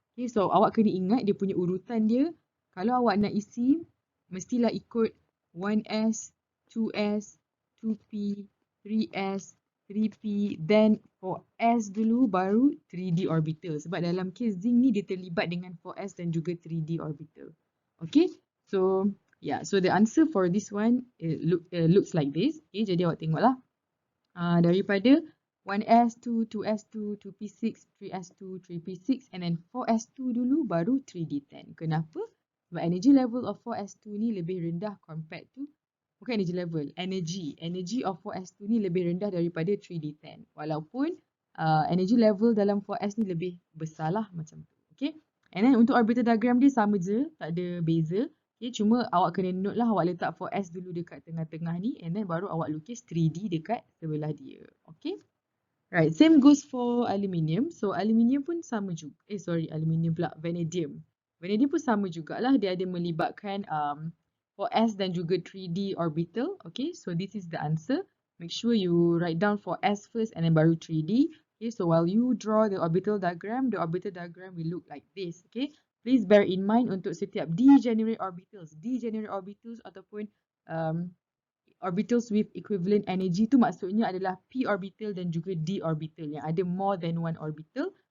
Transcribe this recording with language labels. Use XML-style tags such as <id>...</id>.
<ms>Okay, so awak kena ingat dia punya urutan dia. Kalau awak nak isi, mestilah ikut 1s, 2s, 2p, 3s, 3p, then 4s dulu baru 3d orbital. Sebab dalam case zinc ni dia terlibat dengan 4s dan juga 3d orbital.</ms> <en>Okay, so yeah, so the answer for this one looks like this.</en> <ms>Okay, jadi awak tengoklah. Daripada 1s2, 2s2, 2p6, 3s2, 3p6</ms> <en>and then</en> <ms>4s2 dulu baru 3d10. Kenapa? Sebab energy level of 4s2 ni lebih rendah</ms> <en>compared to,</en> <ms>bukan energy level, energy of 4s2 ni lebih rendah daripada 3d10. Walaupun energy level dalam 4s ni lebih besar lah macam tu. Okay. And then untuk orbital diagram dia sama je, tak ada beza. Okay, cuma awak kena note lah, awak letak 4s dulu dekat tengah-tengah ni</ms> <en>and then</en> <ms>baru awak lukis 3D dekat sebelah dia. Okay.</ms> <en>Right, same goes for aluminium. So aluminium</en> <ms>pun sama juga. Aluminium pula, vanadium. Vanadium pun sama jugalah, dia ada melibatkan 4s dan juga 3D orbital.</ms> <en>Okay, so this is the answer. Make sure you write down 4s first and then</en> <ms>baru</ms> <en>3D. Okay, so while you draw the orbital diagram will look like this. Okay. Please bear in mind</en> <ms>untuk setiap</ms> <en>degenerate orbitals ataupun orbitals with equivalent energy</en> <ms>tu maksudnya adalah</ms> <en>p orbital dan juga d orbital yang ada more than one orbital.</en>